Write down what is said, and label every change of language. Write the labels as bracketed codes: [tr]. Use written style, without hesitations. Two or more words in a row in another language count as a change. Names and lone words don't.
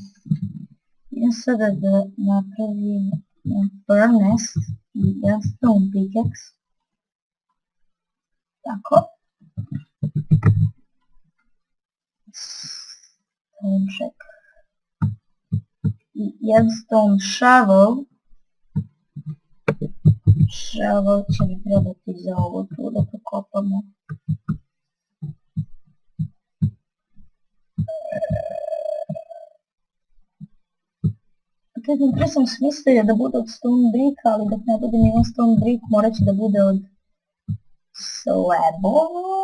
[bs] Idem sada da napravim furnace i jedan [en] stone pickaxe. [bs] Tako. Stoneček. I jedan [en] stone shovel. [bs] Shovel će mi trebati za ovo tu da pokopamo. Prije sam smislio da bude od [en] stone brick, [bs] ali dok ne bude nijedan [en] stone brick [bs] morat će da bude od slabova.